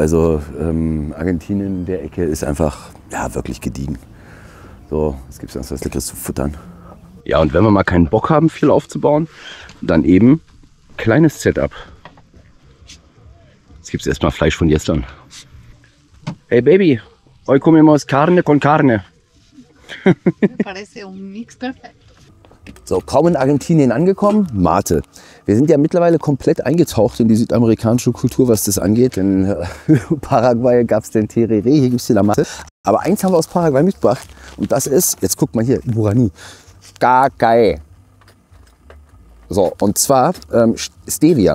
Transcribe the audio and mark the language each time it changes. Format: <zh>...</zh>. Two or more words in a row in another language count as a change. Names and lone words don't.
<de>Also Argentinien in der Ecke ist einfach ja, wirklich gediegen. So, es gibt sonst was Leckeres zu futtern. Ja, und wenn wir mal keinen Bock haben, viel aufzubauen, dann eben kleines Setup. Jetzt gibt es erstmal Fleisch von gestern.</de> <en>Hey Baby,</en> <es>hoy comemos carne con carne. Parece un mix perfecto.</es> <de>So, kaum in Argentinien angekommen, Mate. Wir sind ja mittlerweile komplett eingetaucht in die südamerikanische Kultur, was das angeht. In Paraguay gab es den Tereré, hier gibt es den Mate. Aber eins haben wir aus Paraguay mitgebracht und das ist, jetzt guckt mal hier, Guarani. Cacay. So, und zwar Stevia.</de>